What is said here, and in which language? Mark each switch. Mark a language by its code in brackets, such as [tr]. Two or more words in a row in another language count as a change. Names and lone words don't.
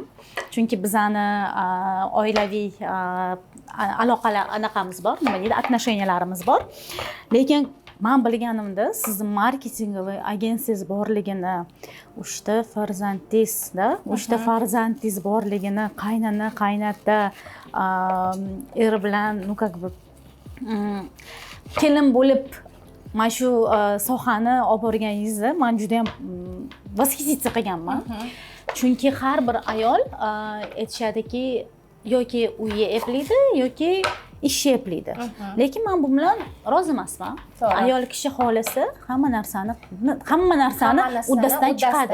[uz] Chunki bizani oilaviy aloqalar anaqamiz bor, nima deydi, отношенияларimiz bor. Lekin men bilganimda sizni marketingovoy agensiyangiz borligini, 3 ta farzandingizda, 3 ta farzandingiz borligini, qaynona, qaynota er bilan, [ru] ну как бы [uz] kelin bo'lib mana shu sohani olib borganingizni men juda ham восхититься qilganman. Chunki har bir ayol aytishadiki, yoki uyi eplaydi, yoki ishni eplaydi. Lekin men bu bilan rozi emasman. Ayol kishi xohlasa hamma narsani uddasidan chiqadi.